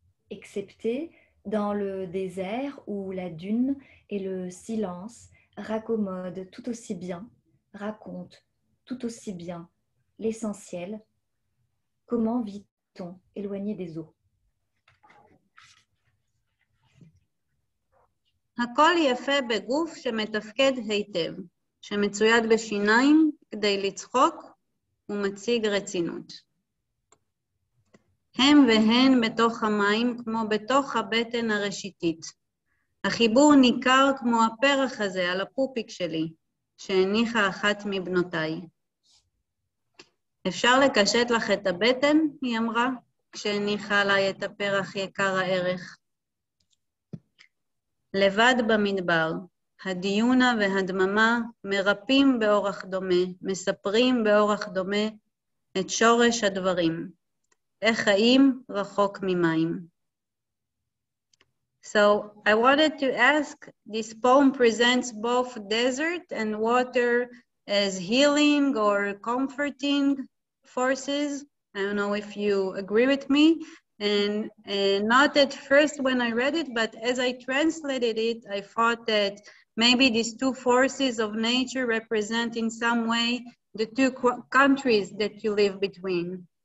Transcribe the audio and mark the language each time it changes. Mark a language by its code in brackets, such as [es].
[fr] Excepté dans le désert où la dune et le silence raccommodent tout aussi bien, racontent tout aussi bien l'essentiel. Comment vit-on éloigné des eaux? [he] הכל יפה בגוף שמתפקד היטב, שמצויד בשיניים כדי לצחוק, ומציג רצינות. הם והן בתוך המים כמו בתוך הבטן הראשיתית. החיבור ניכר כמו הפרח הזה על הפופיק שלי, שהניחה אחת מבנותיי. אפשר לקשט לך את הבטן, היא אמרה, כשהניחה עליי את הפרח יקר הערך. לבד במדבר, הדיונה והדממה מרפים באורח דומה, מספרים באורח דומה את שורש הדברים. איך חיים רחוק ממים. [en] So I wanted to ask, this poem presents both desert and water as healing or comforting forces. I don't know if you agree with me. And not at first when I read it, but as I translated it, I thought that maybe these two forces of nature represent in some way the two countries that you live between.